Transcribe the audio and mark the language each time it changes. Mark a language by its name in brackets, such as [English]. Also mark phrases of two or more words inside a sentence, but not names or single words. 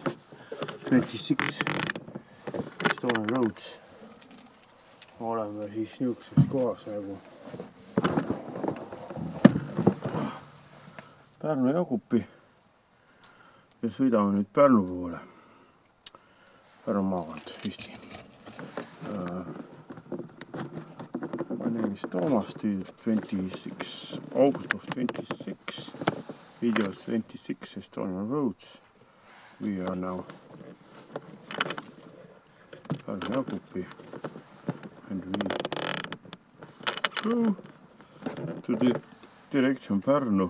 [English] 26 Estonian Roads. [Estonian] Oleme siis niisuguses kohas nagu Pärnu Jagupi ja sõidame nüüd Pärnu poole. Pärnu maakond, Eesti. [English] My name is Thomas, 26 August of 26, videos 26 Estonian Roads. We are now Pärnu Jagupi and we go to the direction Pärnu.